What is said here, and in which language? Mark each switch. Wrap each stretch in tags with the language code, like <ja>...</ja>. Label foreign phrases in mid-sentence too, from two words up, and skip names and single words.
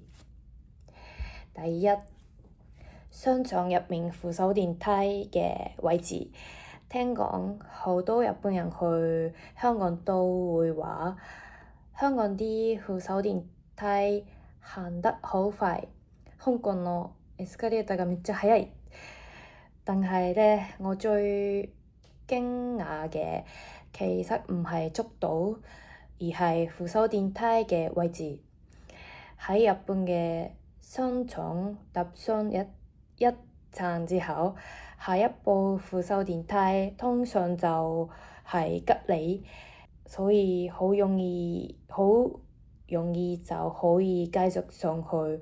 <yue>第一，商場入面扶手電梯嘅位置。聽講好多日本人去香港都會話，香港啲扶手電梯行得好快，</yue> <ja>香港のエスカレーターがめっちゃ速い。</ja> <yue>但係呢，我最驚訝嘅其實唔係速度，而係扶手電梯嘅位置。喺日本嘅商場搭上一層之後，下一部扶手電梯通常就係隔離，所以好容易就可以繼續上去。</yue>